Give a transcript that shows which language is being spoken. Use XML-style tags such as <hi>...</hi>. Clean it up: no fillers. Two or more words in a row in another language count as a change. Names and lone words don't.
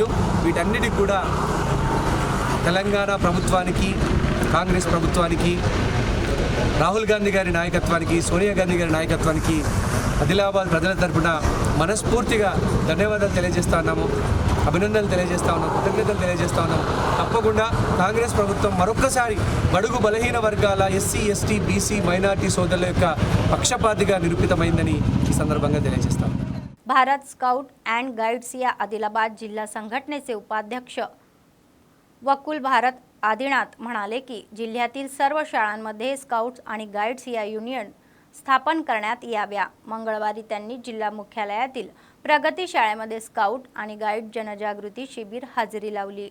<te>వీటన్నిటికి కూడా తెలంగాణ ప్రభుత్వానికి, కాంగ్రెస్ ప్రభుత్వానికి, రాహుల్ గాంధీ గారి నాయకత్వానికి, సోనియా గాంధీ గారి నాయకత్వానికి ఆదిలాబాద్ ప్రజల తరపున మనస్ఫూర్తిగా ధన్యవాదాలు తెలియజేస్తా ఉన్నాము, అభినందనలు తెలియజేస్తా ఉన్నాం, కృతజ్ఞతలు తెలియజేస్తా ఉన్నాం. తప్పకుండా కాంగ్రెస్ ప్రభుత్వం మరొక్కసారి బడుగు బలహీన వర్గాల ఎస్సీ ఎస్టీ బీసీ మైనార్టీ సోదరుల యొక్క పక్షపాతిగా నిరూపితమైందని ఈ సందర్భంగా తెలియజేస్తాం.</te> <mr>भारत स्काउट अँड गाईड्स या आदिलाबाद जिल्हा संघटनेचे उपाध्यक्ष वकुल भारत आदिनाथ म्हणाले की जिल्ह्यातील सर्व शाळांमध्ये स्काउट्स आणि गाईड्स या युनियन स्थापन करण्यात याव्या. मंगळवारी त्यांनी जिल्हा मुख्यालयातील प्रगती शाळेमध्ये स्काउट आणि गाईड जनजागृती शिबिर हजेरी लावली.</mr>